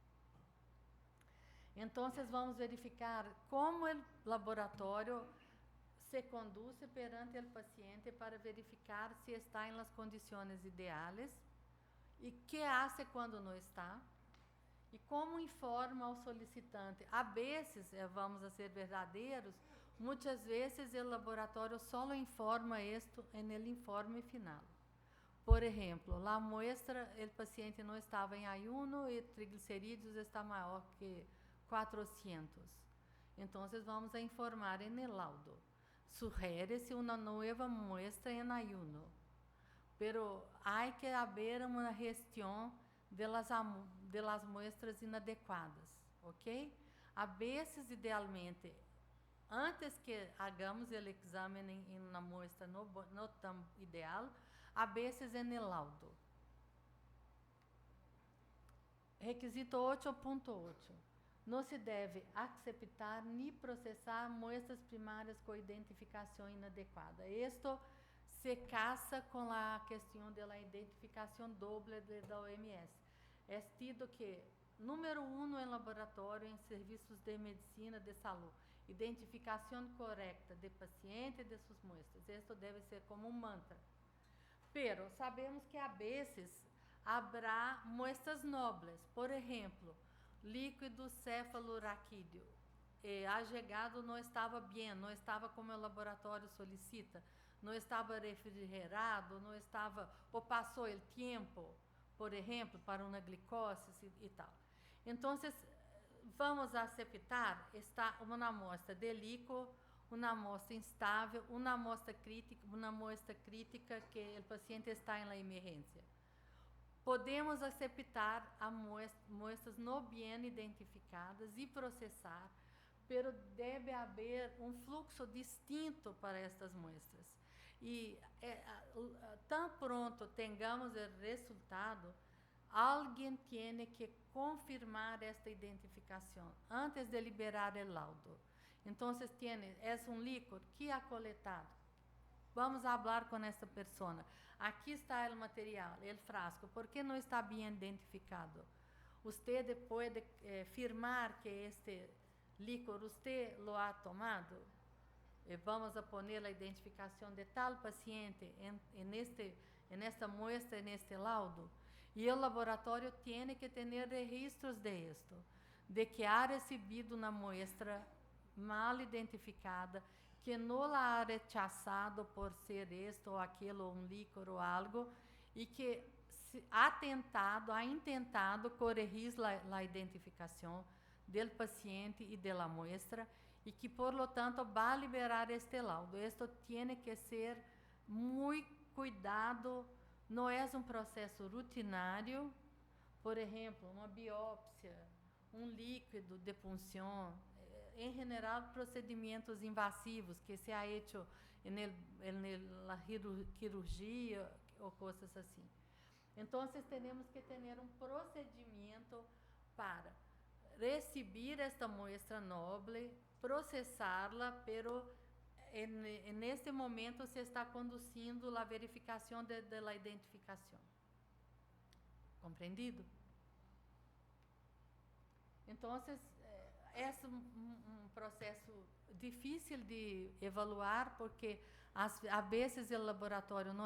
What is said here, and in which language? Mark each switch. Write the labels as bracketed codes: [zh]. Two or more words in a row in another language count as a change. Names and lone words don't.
[pt] Então, vamos verificar como o laboratório se conduz perante o paciente para verificar se está em las condições ideais [es] e que hace [pt] quando não está e como informa ao solicitante. [es] A vezes, vamos a ser verdadeiros, Muchas veces el laboratorio solo informa esto en el informe final. Por ejemplo, la muestra, el paciente no estaba en ayuno y triglicerídeos está maior que 400. Entonces vamos a informar en el laudo. Sugiere-se una nueva muestra en ayuno, pero hay que haber una gestión de las muestras inadequadas, ¿ok? A veces, idealmente, antes que hagamos [pt] o exame em uma [es] muestra [pt] não tão ideal, [es] a veces en el laudo. Requisito 8.8. [pt] Não se deve aceitar nem processar muestras primárias com identificação inadequada. Isto se casa com a questão da identificação doble da OMS. É tido que, número 1 em laboratório, em serviços de medicina de saúde, identificação correta de paciente e de suas muestras. Isto deve ser como um mantra. [es] Pero sabemos que a veces habrá muestras nobles, [pt] por exemplo, líquido cefalorraquídeo. Allegado não estava bem, não estava como o laboratório solicita, não estava refrigerado, não estava, ou passou o tempo, por exemplo, para uma glicose e tal. Então, vamos aceitar uma amostra de líquido, uma amostra instável, uma amostra crítica que o paciente está em la emergência. Podemos aceitar muestras não bem identificadas e processar, pero deve haver um fluxo distinto para estas muestras. E tão pronto tenhamos o resultado, alguém tem que confirmar esta identificação antes de liberar o laudo. Então, é um líquido que ha coletado. Vamos falar com essa pessoa. Aqui está o material, o frasco. ¿Por que não está bem identificado? Você pode firmar que este líquido você [es] lo ha tomado? Vamos a poner a identificação de tal paciente en esta muestra, [pt] neste laudo. E o laboratório tem que ter registros de esto, de que ha recebido uma muestra mal identificada, que não [es] la ha rechazado por ser esto [pt] ou aquilo, um líquido ou algo, e [es] que ha intentado [pt] corrigir a identificação do paciente e da muestra, e que, [es] por lo tanto, [pt] vai liberar este laudo. Isto tem que ser muito cuidado, não é um processo rutinário. Por exemplo, uma biópsia, um líquido de punção, em geral, procedimentos invasivos que [es] se ha hecho [pt] na cirurgia ou coisas assim. Então, temos que ter um procedimento para receber esta muestra noble, processá-la, pero neste momento se está conduzindo a verificação da identificação. Compreendido? Então, é um processo difícil de evaluar, porque a vezes o laboratório não